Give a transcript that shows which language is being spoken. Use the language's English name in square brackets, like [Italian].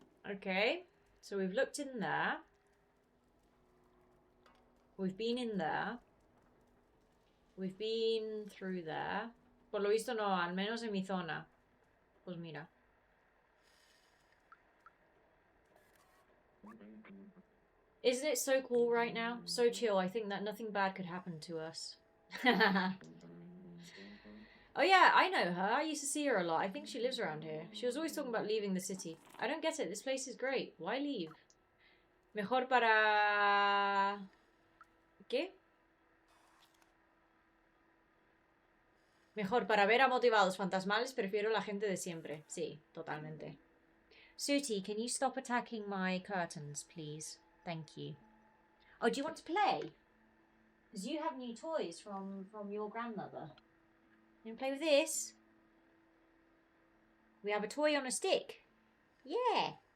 [English] Okay, so we've looked in there. We've been in there. We've been through there. [Spanish] Por lo visto no, al menos en mi zona. Pues mira. [English] Isn't it so cool right now? So chill. I think that nothing bad could happen to us. Oh yeah, I know her. I used to see her a lot. I think she lives around here. She was always talking about leaving the city. I don't get it. This place is great. Why leave? [Spanish] Mejor para... ¿Qué? Mejor para ver a motivados fantasmales, prefiero la gente de siempre. Sí, totalmente. [English] Sooty, can you stop attacking my curtains, please? Thank you. Oh, do you want to play? Because you have new toys from your grandmother. You want to play with this? We have a toy on a stick. Yeah.